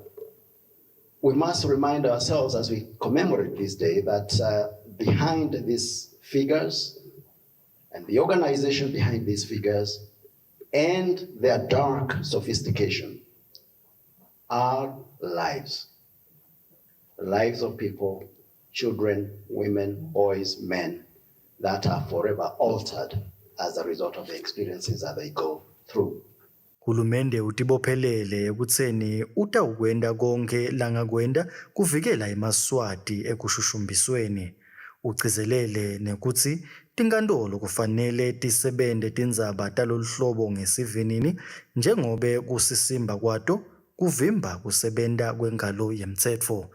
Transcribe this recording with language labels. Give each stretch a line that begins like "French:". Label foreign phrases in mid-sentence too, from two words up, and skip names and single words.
English: We must remind ourselves as we commemorate this day that behind these figures and the organization behind these figures and their dark sophistication are lives of people, children, women, boys, men that are forever altered as a result of the experiences that they go through.
Swati: Hulumende utibophelele ekutseni utawukwenda konke langakwenda kuvikela emaswati ekushushumbisweni. Ugcizelele nekutsi tinkantolo kufanele tisebente tindzaba taloluhlobo ngesivinini njengobe kusisimba kwato kuvimba kusebenta kwengalo yemtsetfo.